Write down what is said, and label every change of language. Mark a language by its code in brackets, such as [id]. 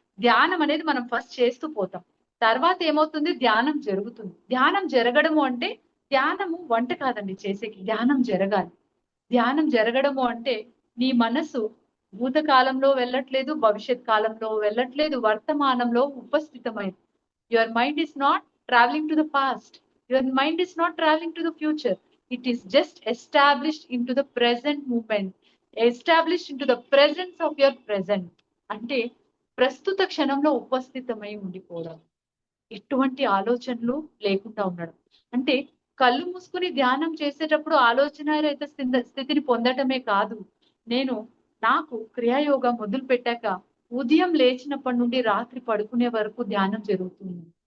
[te] ధ్యానం అనేది మనం ఫస్ట్ చేస్తూ పోతాం, తర్వాత ఏమవుతుంది, ధ్యానం జరుగుతుంది. ధ్యానం జరగడము అంటే, ధ్యానము వంట కాదండి చేసేకి, ధ్యానం జరగాలి. ధ్యానం జరగడము అంటే నీ మనసు భూతకాలంలో వెళ్ళట్లేదు, భవిష్యత్ కాలంలో వెళ్ళట్లేదు, వర్తమానంలో ఉపస్థితమైంది. [en] Your mind is not traveling to the past, your mind is not traveling to the future, it is just established into the present moment, established into the presence of your present. [te] అంటే ప్రస్తుత క్షణంలో ఉపస్థితమై ఉండిపోవడం, ఎటువంటి ఆలోచనలు లేకుండా ఉండడం. అంటే కళ్ళు మూసుకుని ధ్యానం చేసేటప్పుడు ఆలోచన రహిత స్థితిని పొందటమే కాదు, నాకు క్రియాయోగం మొదలు పెట్టాక ఉదయం లేచినప్పటి నుండి రాత్రి పడుకునే వరకు ధ్యానం జరుగుతుంది.